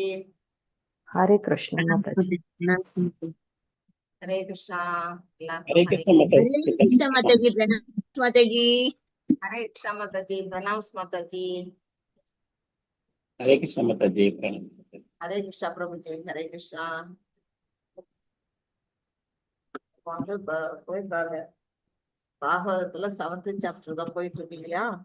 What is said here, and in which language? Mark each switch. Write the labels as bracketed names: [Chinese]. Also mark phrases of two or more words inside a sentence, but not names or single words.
[Hindi] हरे कृष्ण माता जी। हरे कृष्णा। हरे हरे कृष्ण माता जी। कृष्ण माता जी, प्रणाम माता जी। हरे कृष्णा माता जी। प्रणाम माता जी। हरे कृष्ण माता जी। प्रणाम। हरे कृष्णा प्रभु जी। हरे कृष्णा। [Tamil] வந்து போய் பாகவதத்துல 7th சாப்டர் தான் போயிட்டு இருக்கு இல்லையா?